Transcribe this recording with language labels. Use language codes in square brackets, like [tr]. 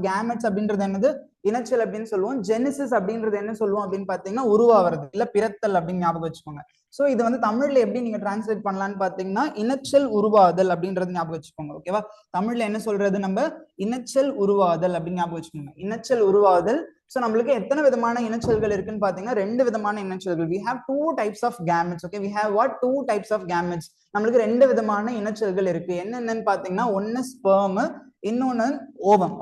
[ta] Gametes அப்படின்றது என்னது, இனச்சல் அப்படின்னு சொல்லுவோம். ஜெனசிஸ் அப்படின்றது என்ன சொல்லுவோம் அப்படின்னு பாத்தீங்கன்னா உருவாகிறது இல்ல பிறத்தல் அப்படின்னு ஞாபகம் வச்சுக்கோங்க. சோ இது வந்து தமிழ்ல எப்படி நீங்க டிரான்ஸ்லேட் பண்ணலாம்னு பாத்தீங்கன்னா இனச்சல் உருவாதல் அப்படின்றது ஞாபகம் வச்சுக்கோங்க. ஓகேவா, தமிழ்ல என்ன சொல்றது நம்ம இனச்சல் உருவாதல் அப்படின்னு ஞாபகம் வச்சுக்கோங்க. இனச்சல் உருவாதல். சோ நம்மளுக்கு எத்தனை விதமான இனச்சல்கள் இருக்குன்னு பாத்தீங்கன்னா 2 விதமான இனச்சல்கள். [en] we have 2 types of gametes. okay, we have what 2 types of gametes. [ta] நம்மளுக்கு 2 விதமான இனச்சல்கள் இருக்கு. என்னென்னு பாத்தீங்கன்னா ஒன்னு ஸ்பெர்ம், இன்னொன்னு ஓவம்.